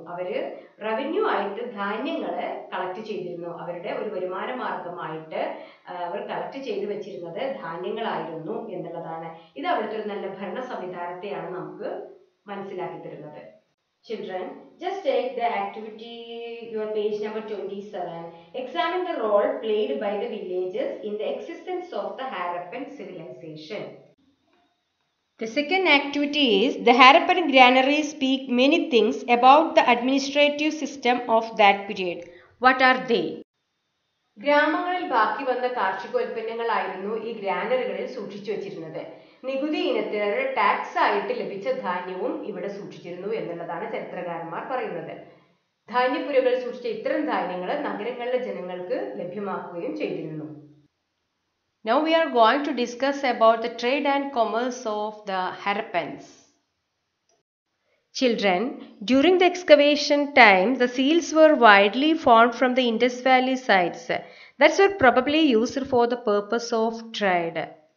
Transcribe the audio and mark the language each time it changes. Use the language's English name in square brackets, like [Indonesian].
[Malayalam] അവര് റവന്യൂ ആയിട്ട് ധാന്യങ്ങള് കളക്ട് ചെയ്തിരുന്നു. അവരുടെ ഒരു വരുമാന മാർഗമായിട്ട് അവർ കളക്ട് ചെയ്ത് വെച്ചിരുന്നത് ധാന്യങ്ങളായിരുന്നു എന്നുള്ളതാണ്. ഇത് അവിടുത്തെ ഒരു നല്ല ഭരണ സംവിധാനത്തെയാണ് നമുക്ക് മനസ്സിലാക്കി തരുന്നത്. [English] Children, just take the activity, your page number 27. Examine the role played by the villages in the existence of the Harappan civilization. The second activity is the Harappan granaries speak many things about the administrative system of that period. What are they? [Malayalam] ഗ്രാമങ്ങളിൽ ബാക്കി വന്ന കാർഷികോൽപ്പന്നങ്ങളായിരുന്നു ഈ ഗ്രാനറികളിൽ സൂക്ഷിച്ചു വച്ചിരുന്നത്. നികുതി ഇനത്തിന് tax ആയിട്ട് ലഭിച്ച ധാന്യവും ഇവിടെ സൂക്ഷിച്ചിരുന്നു എന്നുള്ളതാണ് ചരിത്രകാരന്മാർ പറയുന്നത്. ധാന്യപ്പുരകളിൽ സൂക്ഷിച്ച ഇത്തരം ധാന്യങ്ങൾ നഗരങ്ങളിലെ ജനങ്ങൾക്ക് ലഭ്യമാക്കുകയും ചെയ്തിരുന്നു. [English] Now we are going to discuss about the trade and commerce of the Harappans. Children, during the excavation time, the seals were widely formed from the Indus Valley sites. That were probably used for the purpose of trade.